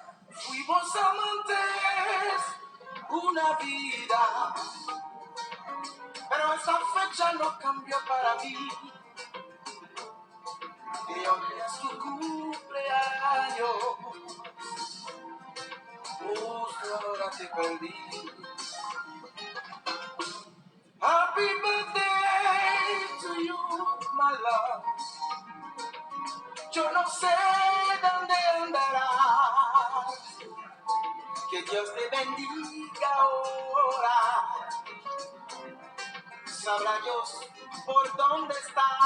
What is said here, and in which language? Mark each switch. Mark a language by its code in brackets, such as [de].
[es] Fuimos amantes una vida, pero esa fecha no cambió para mí. Y hoy es tu cumpleaños, justo ahora te perdí. [en] Happy birthday to you, my love. [es] Yo no sé dónde andarás, que Dios te bendiga ahora. Sabrá Dios por dónde estás.